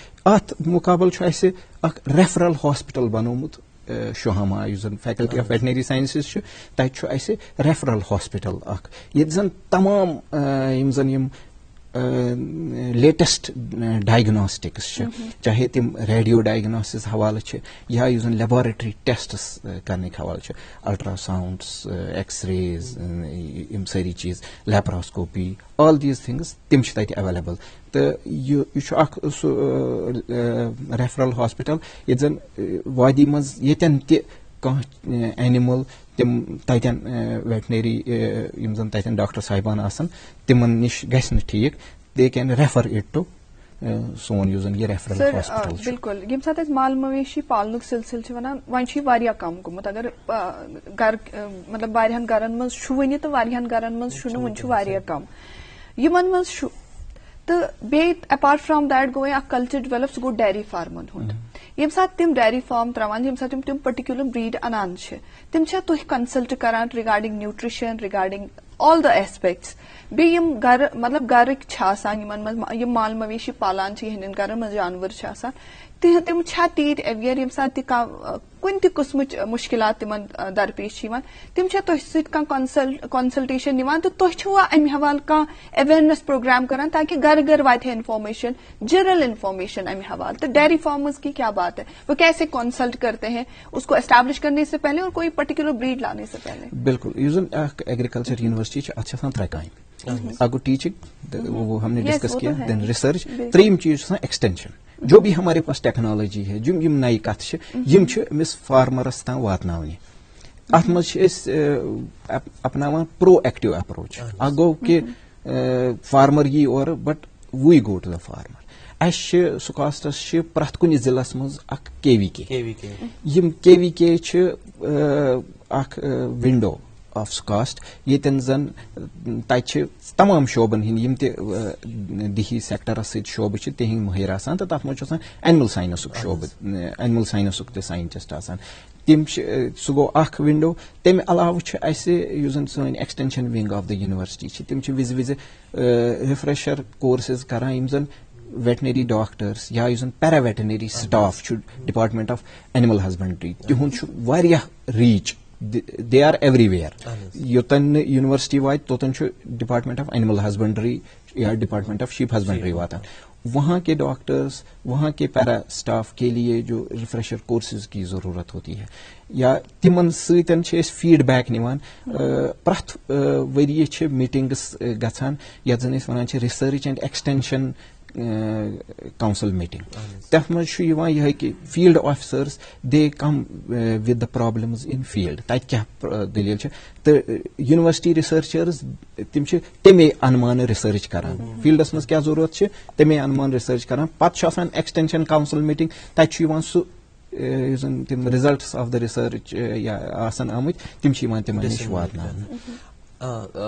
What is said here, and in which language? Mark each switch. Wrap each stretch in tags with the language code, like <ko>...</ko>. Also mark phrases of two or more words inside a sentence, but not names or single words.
<ks>اتھ مُقابل چھُ اسہِ اکھ</ks> <en>referral hospital</en> <ks>بنومُت شوہاما یُس زن</ks> <en>faculty of veterinary sciences</en> <ks>چھُ تتہِ چھُ اسہِ</ks> <en>referral hospital</en> <ks>اکھ ییٚتہِ زن تمام یِم زن یِم</ks> <en>latest diagnostics</en> <ks>چھِ چاہے تِم</ks> <en>radio diagnosis</en> <ks>حوالہٕ چھِ یا یُس زن</ks> <en>laboratory tests</en> <ks>کرنٕکۍ حوالہٕ چھِ</ks> <en>ultra sounds X rays</en> <ks>یِم سٲری چیٖز</ks> <en>laparoscopy all these things</en> <ks>تِم چھِ تتہِ ایویلیبل. تہٕ یہِ چھُ اکھ سُہ</ks> <en>referral hospital</en> <ks>ییٚتہِ زن وادی منٛز ییٚتٮ۪ن تہِ کانٛہہ اینِمل تِم تتٮ۪ن ویٹنری یِم زن تتٮ۪ن ڈاکٹر صاحبان آسن تِمن نِش گژھِ نہٕ ٹھیٖک</ks> <en>they can refer it to</en> <ks>سون یُس زن یہِ</ks> <en>referral hospital</en> <ks>چھُ. بالکل ییٚمہِ ساتہٕ أسۍ مال مویشی پالنُک سلسلہٕ چھِ ونان وۄنۍ چھُ یہِ واریاہ کم گوٚمُت اگر گرٕ مطلب واریاہن گرن منٛز چھُ وُنہِ تہٕ واریاہن گرن منٛز چھُنہٕ وُنہِ چھُ واریاہ کم یِمن منٛز چھُ تہٕ بیٚیہِ</ks> <en>apart from that</en> <ks>گوٚو وۄنۍ اکھ</ks> <en>culture develop</en> <ks>سُہ گوٚو ڈیری فارمن ہُنٛد. ییٚمہِ ساتہٕ تِم</ks> <en>dairy farm</en> <ks>تراوان ییٚمہِ ساتہٕ تِم</ks> <en>particular breed</en> <ks>انان چھِ تِم چھا تُہۍ کنسلٹ کران</ks> <en>regarding nutrition regarding all the aspects.</en> <ks>بیٚیہِ یِم گرٕ مطلب گرٕکۍ چھِ آسان یِمن منٛز یِم مال مویشی پالان چھِ یِہنٛدٮ۪ن گرن منٛز جانور چھِ آسان تِم چھا تیٖتۍ اویئر ییٚمہِ ساتہٕ تہِ کانٛہہ کُنہِ تہِ قٕسمٕچ مُشکِلات تِمن درپیش چھِ یِوان تِم چھا تۄہہِ سۭتۍ کانٛہہ کنسلٹیشن نِوان تہٕ تُہۍ چھُوا امہِ حوالہٕ کانٛہہ</ks> <en>awareness program</en> <ks>کران تاکہ گھر گھر واتہِ ہے انفارمیشن</ks> <en>general information</en> <ks>امہِ حوالہٕ تہٕ</ks> <ur>ڈیری فارمرز کی کیا بات ہے وہ کیسے کنسلٹ کرتے ہیں اس کو اسٹیبلش کرنے سے پہلے اور کوئی پرٹیکولر بریڈ لانے سے پہلے؟</ur> <ks>بالکل یُس زن اکھ</ks> <en>agriculture university</en> <ks>چھِ اتھ چھِ آسان 3 کامہِ اکھ گوٚو ٹیچنگ</ks> <ur>وہ ہم نے ڈسکس کیا</ur> <ks>دین ریسرچ ترٛیٚیِم چیٖز چھُ آسان ایکسٹینشن</ks> <ur>جو بھی ہمارے پاس ٹیکنالوجی ہے</ur> <ks>یِم نئی کتھ چھِ یِم چھِ أمِس فارمرس تام واتناونہِ اتھ منٛز چھِ أسۍ اپناوان</ks> <en>pro active approach</en> <ks>اکھ گوٚو کہِ فارمر یی اورٕ</ks> <en>but we go to the farmer</en> <ks>اَسہِ چھِ سُکاسٹس چھِ پرٛٮ۪تھ کُنہِ ضلعس منٛز اکھ KVK یِم KVK چھِ اکھ</ks> <en>window of SKUAST</en> <ks>ییٚتٮ۪ن زن تتہِ چھِ تمام شعبن ہٕنٛدۍ یِم تہِ دیہی سیکٹرس سۭتۍ شعبہٕ چھِ تِہنٛدۍ مٲہِر آسان تہٕ تتھ منٛز چھُ آسان اینمل ساینسُک شعبہٕ اینمل ساینسُک تہِ ساینٹسٹ آسان تِم چھِ سُہ گوٚو اکھ ونڈو تمہِ علاوٕ چھُ اسہِ یُس زن سٲنۍ</ks> <en>extension wing of the university</en> <ks>چھِ تِم چھِ وِزِ</ks> <en>refresher courses</en> <ks>کران یِم زن</ks> <en>veterinary doctors</en> <ks>یا یُس زن</ks> <en>para veterinary staff</en> <ks>چھُ</ks> <en>department of animal husbandry</en> <ks>تِہُنٛد چھُ واریاہ</ks> <en>reach they are everywhere</en> <ks>یوتن نہٕ یونیورسٹی واتہِ توتن چھُ</ks> <en>department of animal husbandry</en> <ks>یا</ks> <en>department of sheep husbandry</en> <ks>واتان</ks> <ur>وہاں کے ڈاکٹرس وہاں کے پیرا اسٹاف کے لیے جو ریفریشر کورسز کی ضرورت ہوتی ہے</ur> <ks>یا تمن سۭتۍ چھِ أسۍ</ks> <en>feed back</en> <ks>نِوان پرٛٮ۪تھ ؤریہِ چھِ میٖٹنگس گژھان یتھ زن أسۍ ونان چھِ</ks> <en>research and extension council meeting</en> <ks>تتھ منٛز چھُ یِوان یِہے کہِ</ks> <en>field officers they come with the problems in field</en> <ks>تتہِ کیاہ دٔلیٖل چھِ تہٕ یونیورسٹی رِسرچٲرٕز تِم چھِ تمے انمانہٕ رِسرچ کران فیٖلڈس منٛز کیاہ ضروٗرت چھِ تمے انمان رِسرچ کران پتہٕ چھُ آسان</ks> <en>extension council meeting</en> <ks>تتہِ چھُ یِوان سُہ یُس زن تِم</ks> <en>results of the research</en> <ks>یا آسان آمٕتۍ تِم چھِ یِوان تِمن نِش واتناونہٕ.</ks>